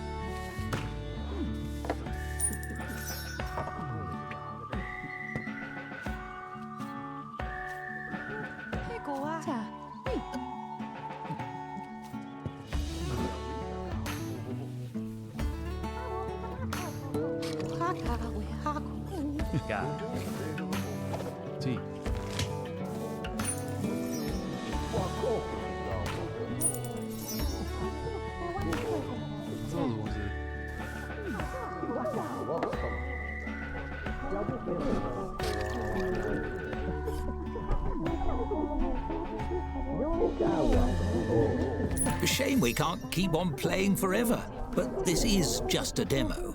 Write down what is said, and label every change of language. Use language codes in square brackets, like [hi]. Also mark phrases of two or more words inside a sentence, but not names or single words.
[vi] Hey, cô à. Chà. Gà. [it] Sì. Solo così. [en] A shame we can't keep on playing forever, but this is just a demo.